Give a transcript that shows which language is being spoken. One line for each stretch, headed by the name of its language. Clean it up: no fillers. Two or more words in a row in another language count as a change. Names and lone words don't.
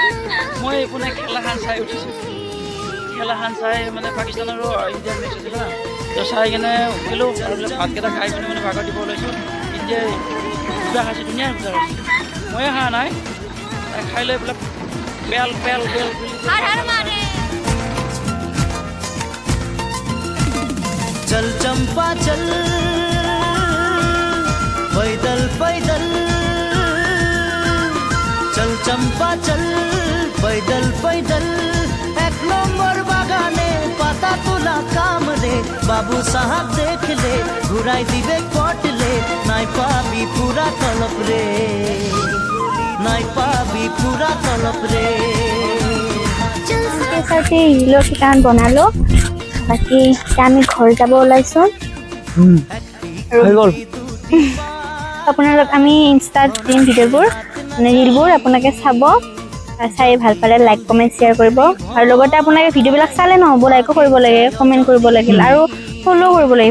Assamese: মই এইপিনে খেলাখন চাই উঠিছোঁ, খেলাখন চাই মানে পাকিস্তান আৰু ইণ্ডিয়াৰ মেচ আছিলে, তো চাই কিনে উঠিলোঁ আৰু বোলে ভাতকেইটা খাই পিনে মানে বাগৰ দিব ওলাইছোঁ। ইণ্ডিয়াই দুটা খাইছে, ধুনীয়া দুটা খাইছে, ময়ে খোৱা নাই। খাই লৈ বোলে বেল বেল বেল
Sadri: चल चंपा चल पैदल पैदल, चल चंपा चल पैदल पैदल, एक नंबर बागाने पाता तुला काम रे, बाबू साहब देख ले घुराई दिबे पटले, नाई पाबी पूरा तलप रे, नाई पाबी पूरा तलप रे। साथी हिलो ठिकान बनालो, बाकी
Assamese: আমি ঘৰ যাব ওলাইছো। আপোনালোক আমি ইনষ্টাত দিম ভিডিঅ'বোৰ, মানে ৰিলবোৰ আপোনালোকে চাব, চাই ভাল পালে লাইক কমেণ্ট শ্বেয়াৰ কৰিব। আৰু লগতে আপোনালোকে ভিডিঅ'বিলাক চালে নহ'ব, লাইকো কৰিব লাগে, কমেণ্ট কৰিব লাগিল আৰু ফ'ল' কৰিব লাগে।